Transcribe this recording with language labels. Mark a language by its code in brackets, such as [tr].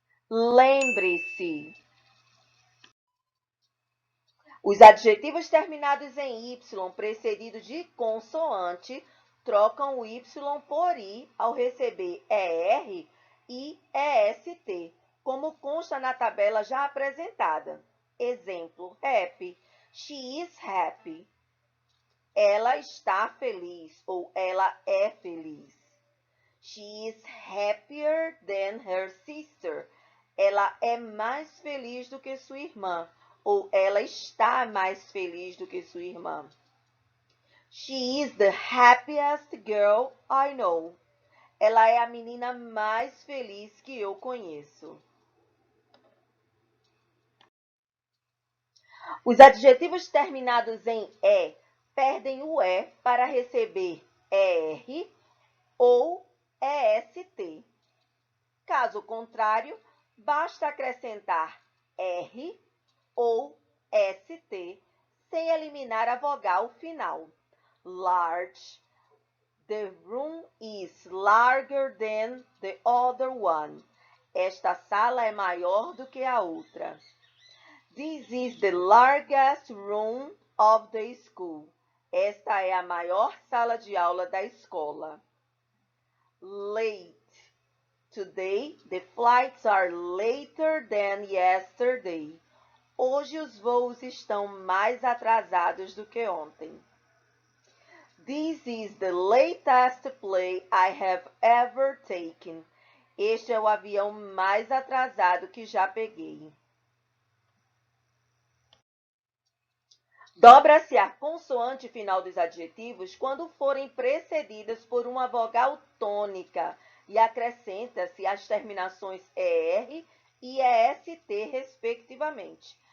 [pt] Lembre-se, os adjetivos terminados em Y precedidos de consoante trocam o Y por I ao receber ER e EST, como consta na tabela já apresentada. Exemplo, [en] happy. She is happy. [pt] Ela está feliz ou ela é feliz. [en] She is happier than her sister. [pt] Ela é mais feliz do que sua irmã ou ela está mais feliz do que sua irmã. [en] She is the happiest girl I know. [pt] Ela é a menina mais feliz que eu conheço. Os adjetivos terminados em E perdem o E para receber ER ou EST. Caso contrário, basta acrescentar R ou ST sem eliminar a vogal final. [en] Large. The room is larger than the other one. [pt] Esta sala é maior do que a outra. [en] This is the largest room of the school. [pt] Esta é a maior sala de aula da escola. [en] Late. Today, the flights are later than yesterday. [pt] Hoje os voos estão mais atrasados do que ontem. [en] This is the latest plane I have ever taken. [pt] Este é o avião mais atrasado que já peguei. Dobra-se a consoante final dos adjetivos quando forem precedidas por uma vogal tônica e acrescenta-se as terminações ER e EST, respectivamente.